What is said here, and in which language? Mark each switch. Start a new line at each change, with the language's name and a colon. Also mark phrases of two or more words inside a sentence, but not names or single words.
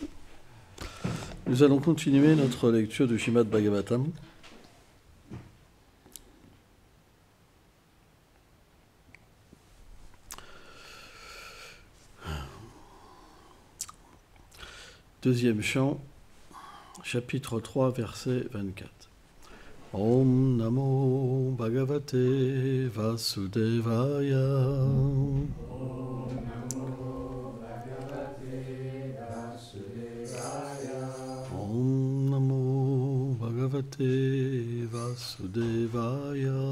French: Nous allons continuer notre lecture du Srimad Bhagavatam. Deuxième chant, chapitre 3, verset 24.
Sanskrit: Om Namo Bhagavate Vasudevaya. Om Namo Bhagavate Vasudevaya.